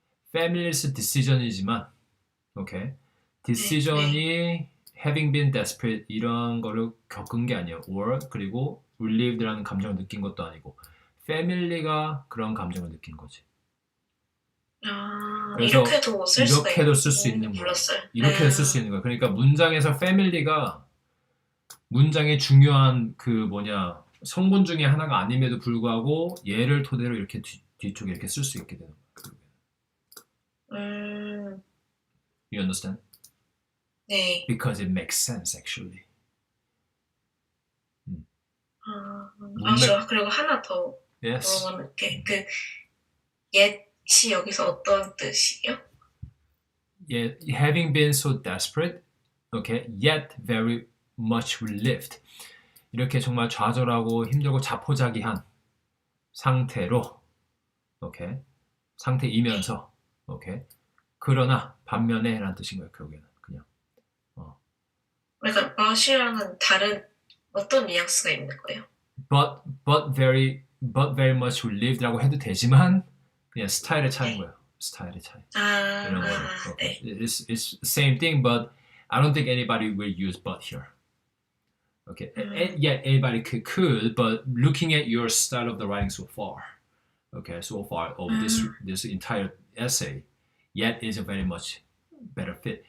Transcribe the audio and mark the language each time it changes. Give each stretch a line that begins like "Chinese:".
Korean: Family's decision이지만, okay? decision이
English: having been desperate
Korean: 이런 거를 겪은 게 아니에요. or 그리고 relieved라는 감정을 느낀 것도 아니고 family가 그런 감정을 느낀 거지. 그래서 이렇게도 쓸 수가 이렇게도 쓸 수 있는 거야. 몰랐어요. 이렇게도 쓸 수 있는 거야. 그러니까 문장에서 family가 문장의 중요한 성분 중에 하나가 아님에도 불구하고 얘를 토대로 이렇게 뒤쪽에 이렇게 쓸 수 있게 되는 거야.
English: You understand?
Korean: 네.
English: Because it makes sense actually.
Korean: 저 그리고 하나 더
English: Yes.
Korean: 물어보는 게 yet이 여기서 어떤 뜻이에요?
English: Having been so desperate, okay, yet very much relieved.
Korean: 이렇게 정말 좌절하고 힘들고 자포자기한 상태로, okay, 상태이면서, okay, 그러나 반면에라는 뜻인 거예요. 결국에는 그냥. 그러니까 but이랑은 다른 어떤 뉘앙스가 있는 거예요?
English: But very much relieved
Korean: 라고 해도 되지만 그냥 스타일의 차이인 거예요. 스타일의 차이. 이런 거는. Okay.
English: It's same thing, but I don't think anybody will use but here. Okay. Yeah, anybody could, but looking at your style of the writing so far, okay, so far of this entire essay, yet is a very much better fit.